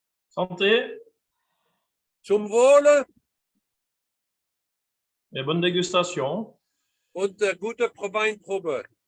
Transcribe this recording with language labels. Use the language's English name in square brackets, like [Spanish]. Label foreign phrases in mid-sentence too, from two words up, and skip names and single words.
[French] Santé [German] Zum Wohle [French] et bonne dégustation. [German] und gute Weinprobe.